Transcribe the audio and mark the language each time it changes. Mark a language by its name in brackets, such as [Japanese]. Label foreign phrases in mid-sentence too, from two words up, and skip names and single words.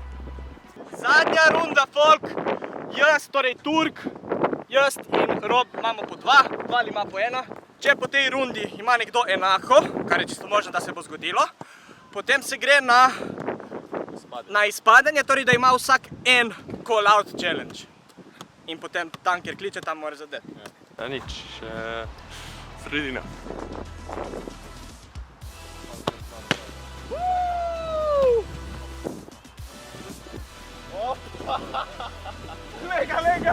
[Slovenian] Zadnja runda, folk. Jaz, torej Turk, jaz in Rob imamo po 2, Vali ima po 1. Če po tej rundi ima nekdo enako, kar je čisto možno, da se bo zgodilo, potem se gre na izpadanje, torej da ima vsak en call-out challenge. In potem tam, kjer kliče, tam mora zadeti. Ja, nič, sredina. Lega.